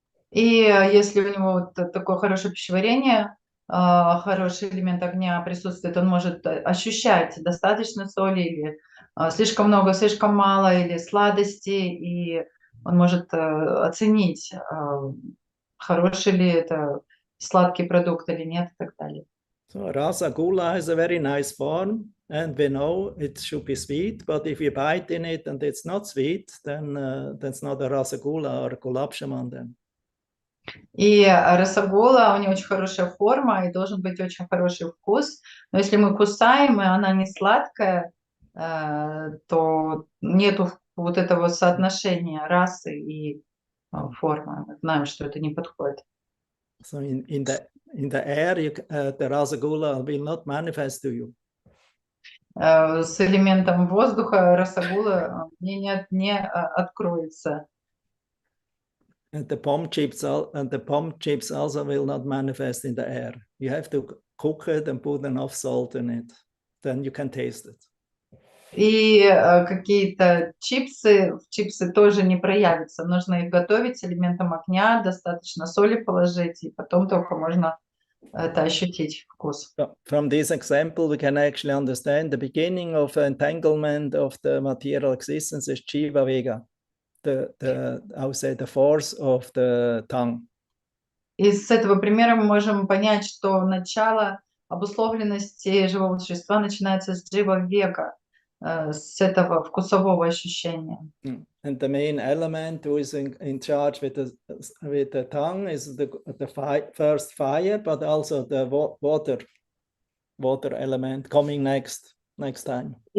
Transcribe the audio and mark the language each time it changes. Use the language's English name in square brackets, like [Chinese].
[Russian] И если у него вот такое хорошее пищеварение, хороший элемент огня присутствует, он может ощущать достаточно соли или слишком много, слишком мало, или сладости, и он может оценить, хороший ли это сладкий продукт или нет, и так далее. [English] So rasagula is a very nice form, and we know it should be sweet, but if you bite in it and it's not sweet, then that's not a rasagula or a gulab jamun then. [Russian] И расагула, у нее очень хорошая форма и должен быть очень хороший вкус, но если мы кусаем, и она не сладкая, то нету вот этого соотношения расы и формы. Мы знаем, что это не подходит. [English] So in the air, the rasagula will not manifest to you. [Russian] С элементом воздуха расагула не откроется. [English] And the pommes chips also will not manifest in the air. You have to cook it and put enough salt in it, then you can taste it. [Russian] И какие-то чипсы, в чипсы тоже не проявятся. Нужно их готовить с элементом огня, достаточно соли положить, и потом только можно это ощутить вкус. [English] From this example, we can actually understand the beginning of entanglement of the material existence is Jiva Vega, I would say the force of the tongue. [Russian] И с этого примера мы можем понять, что начало обусловленности живого существа начинается с джива вега, с этого вкусового ощущения. [English] And the main element who is in charge with the tongue is the first fire, but also the water element coming next time.